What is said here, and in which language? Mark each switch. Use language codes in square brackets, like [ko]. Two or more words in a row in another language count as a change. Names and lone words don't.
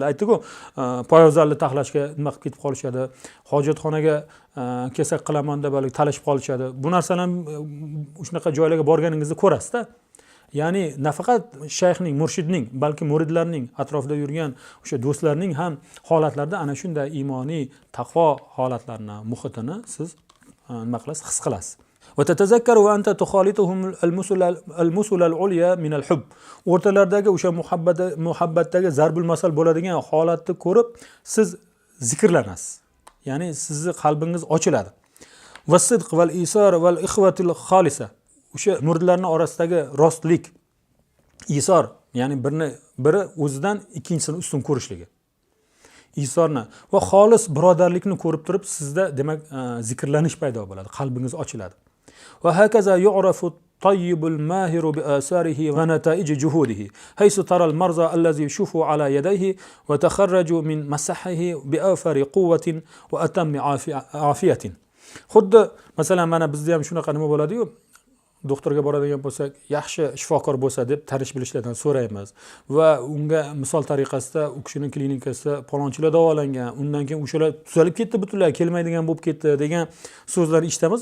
[uz] Aytdik-ku, poyabzalni taxlashga nima qilib ketib qolishadi, hojatxonaga kesak qilaman deb talashib qolishadi. Bu narsalarni shunaqa joylarga borganingizda ko'rasiz-da. Ya'ni nafaqat shayxning, murshidning, balki muridlarning, atrofida yurgan o'sha do'stlarning ham holatlarida ana shunday iymoniy taqvo holatlarini, muhitini siz nima qilasiz, his qilasiz. [ar] وتتذكر وأنت تخالطهم المثل العليا من الحب. [uz] O'rtalardagi o'sha muhabbatdagi zarbul masal bo'ladigan holatni ko'rib siz zikrlanasiz. Ya'ni sizni qalbingiz ochiladi. [ar] والصدق والإيثار والأخوة الخالصة. [uz] O'sha muridlarning orasidagi rostlik, isor, ya'ni biri o'zidan ikkinchisini ustun ko'rishligi. Isorni va xolis birodarlikni ko'rib turib sizda demak zikrlanish paydo bo'ladi, qalbingiz ochiladi. [ar] وهكذا يعرف الطيب الماهر بآثاره ونتائج جهوده حيث ترى المرضى الذي شفوا على يديه وتخرجوا من مسحه بأوفر قوة وأتم عافية. [uz] xuddi masalan mana bizda ham shunaqa nima bo'ladi-yu, doktorga boradigan bo'lsak, yaxshi shifokor bo'lsa deb tanish bilishlardan so'raymiz va unga misol tariqasida u kishining klinikasida palonchilar davolangan, undan keyin o'shalar tuzalib ketdi, butunlay kelmaydigan bo'lib ketdi degan so'zlarni eshitamiz.